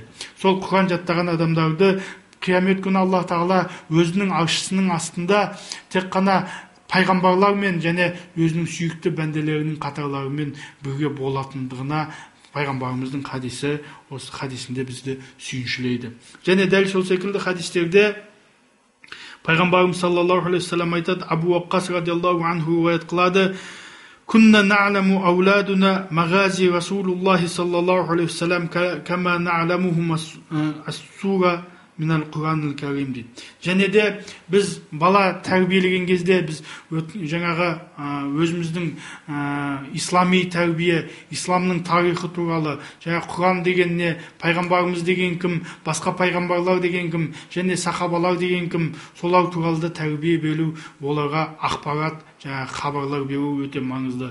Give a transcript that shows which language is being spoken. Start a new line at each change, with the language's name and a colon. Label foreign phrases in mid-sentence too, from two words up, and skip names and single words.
Kazakh: Сол Құран жаттаған адамдарды қиямет күні Аллах Тағала өзінің аршысының астында тек қана пайғамбарлармен және өзінің сүйікті бәнделерінің қатарларымен бірге болатындығына пайғамбарымыздың хадисі, осы хадисінде бізді сүйіншілейді. Және дәл сол секілді хадистерде пайғамбарымыз
Arabic: صلى الله عليه وسلم
Kazakh: айтады, Абу Уаққас
Arabic: رضي الله عنه
Kazakh: риуаят қылады,
Arabic: كنا نعلم أولادنا مغازي رسول الله صلى الله عليه وسلم كما نعلمهم السورة من القرآن الكريم дейді.
Kazakh: Және де біз бала тәрбиелеген кезде біз жаңағы өзіміздің ислами тәрбие, исламның тарихы туралы, жаңа Құран деген не, пайғамбарымыз деген кім, басқа пайғамбарлар деген кім, және сахабалар деген кім, солар туралы да тәрбие беру, оларға ақпарат, жаңа хабарлар беру өте маңызды.